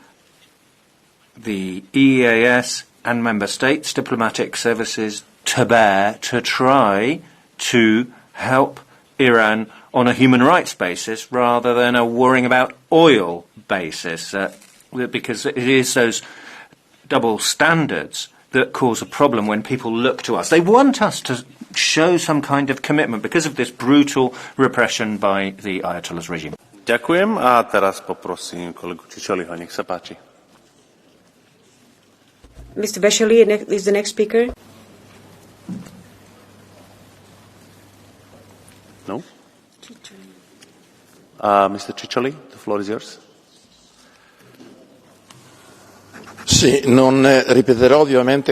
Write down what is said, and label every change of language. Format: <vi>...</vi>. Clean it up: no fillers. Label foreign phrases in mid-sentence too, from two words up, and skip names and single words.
<en>the EEAS and member states' diplomatic services to bear to try to help Iran on a human rights basis rather than a worrying about oil basis, because it is those double standards that cause a problem when people look to us. They want us to show some kind of commitment because of this brutal repression by the Ayatollah's regime.</en> <sk>Ďakujem a teraz poprosím kolegu Čičoliho, nech sa páči.</sk> <en>Mr. Veshali is the next speaker. No? Mr. Ciccioli, the floor is yours.</en> <it>Sì, non ripeterò ovviamente.</it>